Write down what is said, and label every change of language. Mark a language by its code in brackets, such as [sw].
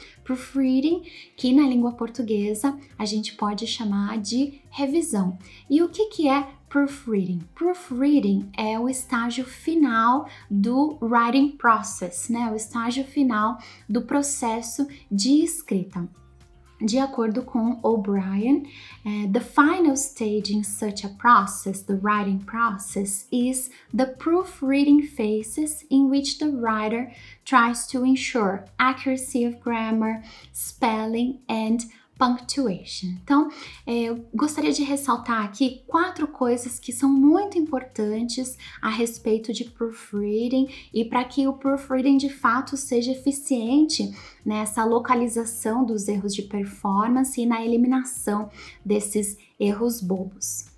[pt] Proofreading, que na língua portuguesa a gente pode chamar de revisão. E o que é proofreading? Proofreading é o estágio final do [en] writing process, [pt] né? O estágio final do processo de escrita. De acordo com [en] O'Brien, the final stage in such a process, the writing process, is the proofreading phases in which the writer tries to ensure accuracy of grammar, spelling, and punctuation. [pt] Então, eu gostaria de ressaltar aqui 4 coisas que são muito importantes a respeito de proofreading e para que o proofreading de fato seja eficiente nessa localização dos erros de performance e na eliminação desses erros bobos.